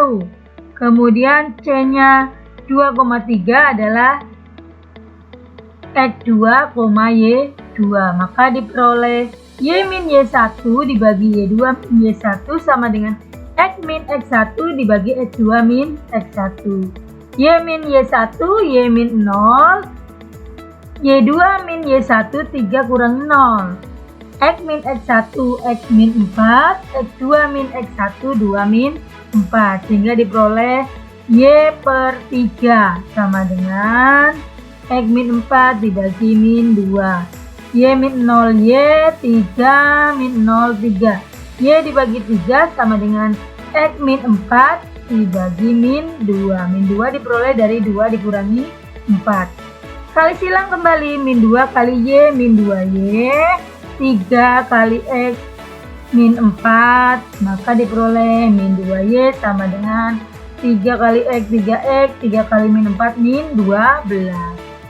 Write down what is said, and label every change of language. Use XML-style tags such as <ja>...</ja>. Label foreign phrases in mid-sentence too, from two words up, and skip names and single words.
<id>Kemudian C-nya 2,3 adalah X2, Y2. Maka diperoleh Y min Y1 dibagi Y2 min Y1 sama dengan X min X1 dibagi X2 min X1. Y min Y1, Y min 0. Y2 min Y1, 3 kurang 0. X min X1, X min 4, X2 min X1, 2 min 4. Sehingga diperoleh Y per 3 sama dengan X min 4 dibagi min 2. Y min 0, Y, 3 min 0, 3. Y dibagi 3 sama dengan X min 4 dibagi min 2. Min 2 diperoleh dari 2 dikurangi 4. Kali silang kembali, min 2 kali Y min 2Y. 3 kali X min 4, maka diperoleh min 2Y sama dengan 3 kali X, 3X, 3 kali min 4, min 12.</id>